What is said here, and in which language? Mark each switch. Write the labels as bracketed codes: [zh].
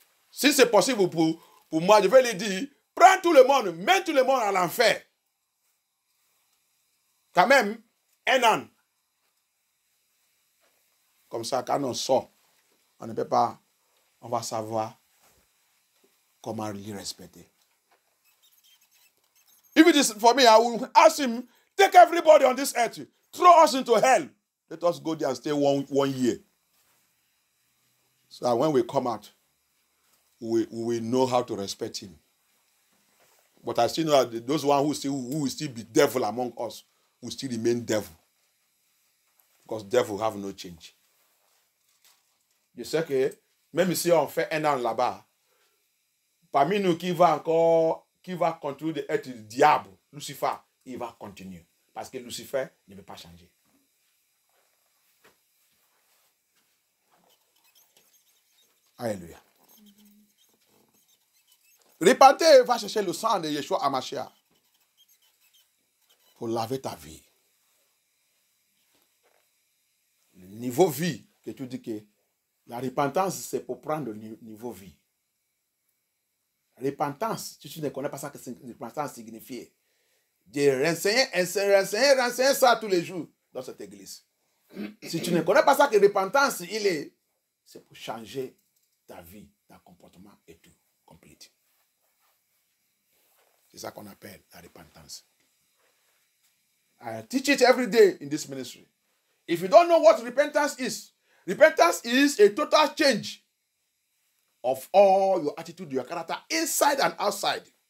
[fr] Si c'est possible pour moi, je vais lui dire, prends tout le monde, mets tout le monde à l'enfer. Quand même, un an. Comme ça, quand on sort, on ne peut pas, on va savoir comment les respecter. [en] If it is for me, I will ask him, take everybody on this earth, throw us into hell. Let us go there and stay one year. So that when we come out, we will know how to respect him. But I still know that those ones who will still be devil among us will still remain devil. Because devil have no change. [fr] Je sais que même si on fait un an là-bas, parmi nous qui va continuer d'être le diable, Lucifer, il va continuer. Parce que Lucifer ne peut pas changer. Alléluia. Repentez, va chercher le sang de Yeshua Hamashiach pour laver ta vie. Le niveau vie, que tu dis que la repentance, c'est pour prendre le niveau vie. Repentance, si tu ne connais pas ça que repentance signifie, de renseigner ça tous les jours dans cette église. Si tu ne connais pas ça que repentance, c'est pour changer ta vie, ton comportement et tout, complète. C'est ça qu'on appelle la repentance. [en] I teach it every day in this ministry. If you don't know what repentance is a total change of all your attitude, your character, inside and outside.